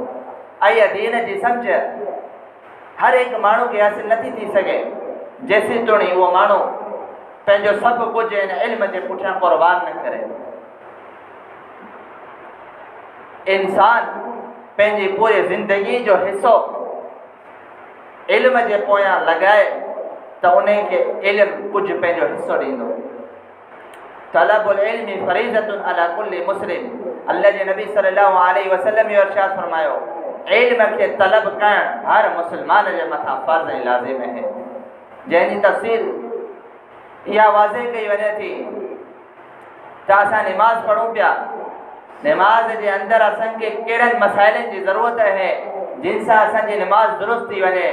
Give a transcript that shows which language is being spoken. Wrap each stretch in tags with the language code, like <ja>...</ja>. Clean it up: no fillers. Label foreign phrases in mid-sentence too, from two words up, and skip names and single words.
<sd>ऐं इहा दीन जी सम्झ हर हिकु माण्हू खे हासिल नथी थी सघे जेसीं ताईं उहो माण्हू पंहिंजो सभु कुझु इन इल्म जे पुठियां क़ुर्बान न करे। इंसान पंहिंजी पूरी ज़िंदगी जो हिसो इल्म जे पोयां लॻाए त उनखे इल्म कुझु पंहिंजो हिसो ॾींदो।</sd> <ar>طلب العلم فريضة على كل مسلم,</ar> <sd>अल्लाह जे नबी</sd> <ar>صلى الله عليه وسلم</ar> <sd>इहो इरशाद फरमायो, इल्म खे तलब करणु हर मुस्लमान जे मथां फ़र्ज़ ऐं लाज़िम है। जंहिंजी तफ़सील इहा वाज़े कई वञे थी त असां निमाज़ पढ़ूं पिया, निमाज़ जे अंदरि असांखे कहिड़नि मसाइलनि जी ज़रूरत आहे जिन सां असांजी निमाज़ दुरुस्त थी वञे।</sd>